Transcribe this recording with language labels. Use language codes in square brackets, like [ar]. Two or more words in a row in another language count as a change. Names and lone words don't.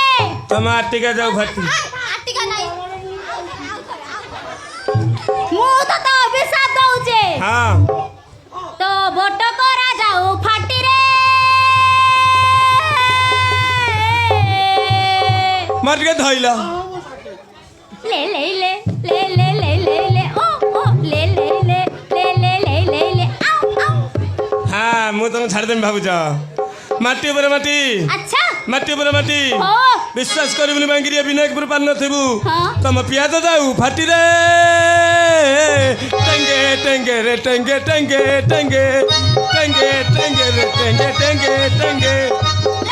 [spv] ତମ ଆଟିକା ଯାଉ ଫାଟି ଆଟିକା ନାଇଁ ମୁଁ ତ ଅଭିଶାପ ଦଉଛେ ହଁ ତ ବୋଟ କରା ଯାଉ ଫାଟି ରେ ମୋର ଟିକେ ଧଇଲ ले ले ले ले ले ले ले ले ओ ओ ले ले ले ले ले ले ले ले आओ आओ ହଁ ମୁଁ ତମକୁ ଛାଡ଼ିଦେମି ଭାବୁଛ ମାଟି ଉପରେ ମାଟି [hi] अच्छा [spv] ମାଟି ଉପରେ ମାଟି हो ବିଶ୍ୱାସ କରିବୁନି ବାଙ୍ଗିରି ବିନାୟକପୁର ପାରି ନଥିବୁ ହଁ ତମ ପିଆଜ ଯାଉ ଫାଟିରେ ଟେଙ୍ଗେ ଟେଙ୍ଗେ ରେ ଟେଙ୍ଗେ ଟେଙ୍ଗେ ଟେଙ୍ଗେ ଟେଙ୍ଗେ ଟେଙ୍ଗେ ରେ ଟେଙ୍ଗେ ଟେଙ୍ଗେ ଟେଙ୍ଗେ